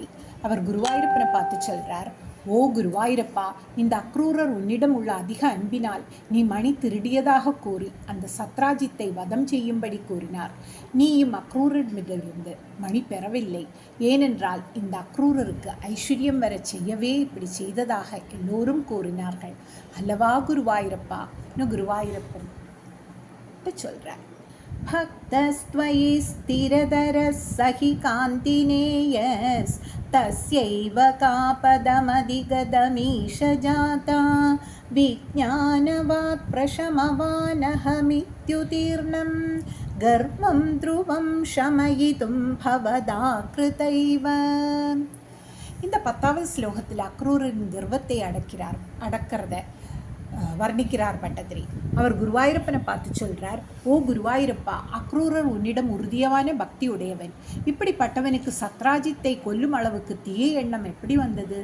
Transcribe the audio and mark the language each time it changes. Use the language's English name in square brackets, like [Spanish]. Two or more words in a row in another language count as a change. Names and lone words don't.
[Tamil] அவர் குருவாயூரப்பனை பார்த்து சொல்றார், ஓ குருவாயூரப்பா, இந்த அக்ரூரர் உன்னிடம் உள்ள அதிக அன்பினால் நீ மணி திருடியதாக கூறி அந்த சத்ராஜித்தை வதம் செய்யும்படி கூறினார். நீயும் அக்ரூரரிடமிருந்து மணி பெறவில்லை. ஏனென்றால் இந்த அக்ரூரருக்கு ஐஸ்வர்யம் வர செய்யவே இப்படி செய்ததாக எல்லோரும் கூறினார்கள் அல்லவா குருவாயூரப்பா? குருவாயூரப்பன் சொல்றார். [Sanskrit] भक्तस्त्वयि स्थिरधरः सहि कान्तिनेयस् तस्यैव कापदमधिगतमीश जाता विज्ञानवात् प्रशमवानहमित्युतीर्णं गर्वं ध्रुवं शमयितुं भवदा कृतैव. [Tamil] இந்த 10வது ஸ்லோகத்தில் அக்ரூரின் கர்வத்தை அடக்கிறத வர்ணிக்கிறார் பட்டதிரி. அவர் குருவாயூரப்பனை பார்த்து சொல்றார், ஓ குருவாயூரப்பா, அக்ரூரர் உன்னிடம் உறுதியான பக்தி உடையவன். இப்படிப்பட்டவனுக்கு சத்ராஜித்தை கொல்லும் அளவுக்கு தீய எண்ணம் எப்படி வந்தது?